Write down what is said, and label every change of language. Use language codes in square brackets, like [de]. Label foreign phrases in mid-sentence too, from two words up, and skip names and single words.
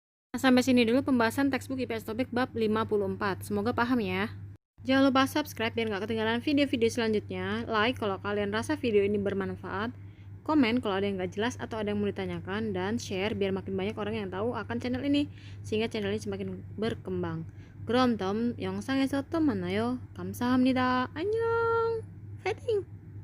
[id] Nah, sampai sini dulu pembahasan textbook IPS Topik bab 54. Semoga paham ya. Jangan lupa subscribe biar nggak ketinggalan video-video selanjutnya. Like kalau kalian rasa video ini bermanfaat. Komen kalau ada yang nggak jelas atau ada yang mau ditanyakan. Dan share biar makin banyak orang yang tahu akan channel ini. Sehingga channel ini semakin berkembang. [ko] 그럼 다음 영상에서 또 만나요. 감사합니다. 안녕. 파이팅!